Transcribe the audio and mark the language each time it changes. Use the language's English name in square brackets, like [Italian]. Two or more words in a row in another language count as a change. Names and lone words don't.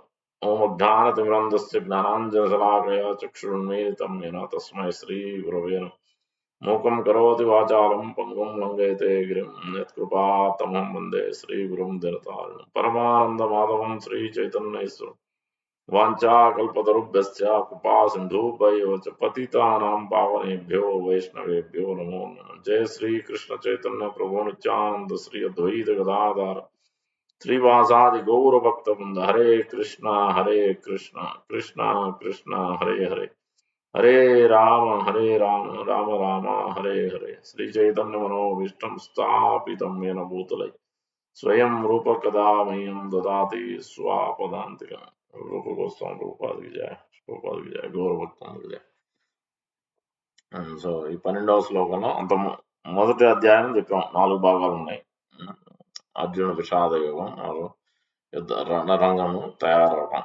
[Sanskrit] ఓముద్ధానతిమిరంధస్య జ్ఞానాంజనశలాకయా చక్షురున్మీలితం येन తస్మై శ్రీ గురవే నమః. మూకం కరోతి వాచాలం పంగుం లంఘయతే గిరిం యత్కృపాతమహం వందే శ్రీగురుం దినతారిణం. పరమానంద మాధవం శ్రీ చైతన్యేశ్వరం. వాంఛాకల్పతరుభ్యశ్చ కృపా సింధుభ్యో చ పతితానాం పావనేభ్యో వైష్ణవేభ్యో నమో నమః. జయ శ్రీ కృష్ణ చైతన్య ప్రభు నిత్యానంద శ్రీ అద్వైత గదాధర శ్రీవాసాది గౌర భక్త బృంద. హరే కృష్ణ కృష్ణ కృష్ణ హరే హరే, హరే రామ రామ రామ హరే హరే. శ్రీ చైతన్య మనోభీష్టం స్థాపితం येन భూతలే స్వయం రూప కదా మह्यं దదాతి స్వాపదాంతికం. [Telugu] రూప గోస్వామి రూపాదికి జయ, రూపాదికి జయ, గౌర భక్తానికి జయ. సో ఈ 12వ శ్లోకంలో అంత మొదటి అధ్యాయం చెప్పాం. 4 భాగాలు ఉన్నాయి. అర్జున విషాద యోగం, యుద్ధ రణరంగము తయారవడం.